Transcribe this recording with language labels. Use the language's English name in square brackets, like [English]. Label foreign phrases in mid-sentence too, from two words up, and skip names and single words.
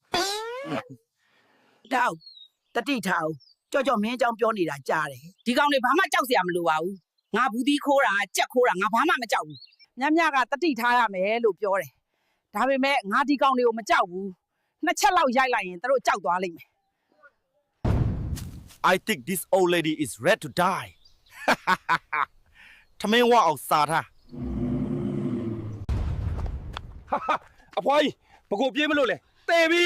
[Burmese] တောက်တတိထားကြော့မင်းအကြောင်းပြောနေတာကြားတယ်ဒီကောင်တွေဘာမှကြောက်စရာမလိုပါဘူးငါဘူးသီးခိုးတာကြက်ခိုးတာငါဘာမှမကြောက်ဘူးညကတတိထားရမယ်လို့ပြောတယ်ဒါပေမဲ့ငါဒီကောင်တွေကိုမကြောက်ဘူးနှစ်ချက်လောက်ရိုက်လိုက်ရင်သူတို့ကြောက်သွားလိမ့်မယ် [English] I think this old lady is ready to die [Burmese] ထမင်းဝအောင်စားထားအဖွားကြီးဘကိုပြေးမလို့လဲတေပြီ